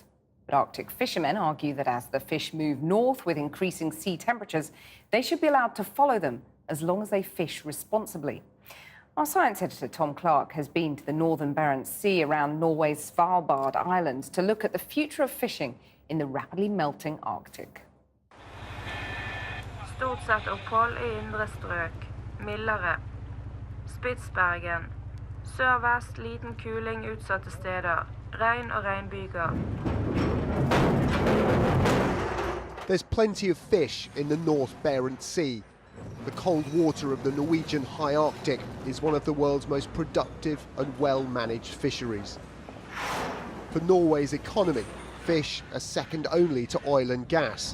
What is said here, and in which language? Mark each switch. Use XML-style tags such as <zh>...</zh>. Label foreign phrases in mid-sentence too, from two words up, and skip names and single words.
<en>But Arctic fishermen argue that as the fish move north with increasing sea temperatures, they should be allowed to follow them as long as they fish responsibly. Our science editor, Tom Clark, has been to the northern Barents Sea around Norway's Svalbard Islands to look at the future of fishing in the rapidly melting Arctic.</en> <no>Stort sett opphold I indre strøk. Mildere. Spitsbergen. Sør-vest liten kuling utsatte steder. Regn og regnbyger.</no> <en>There's plenty of fish in the North Barents Sea. The cold water of the Norwegian high Arctic is one of the world's most productive and well-managed fisheries. For Norway's economy, fish are second only to oil and gas.</en>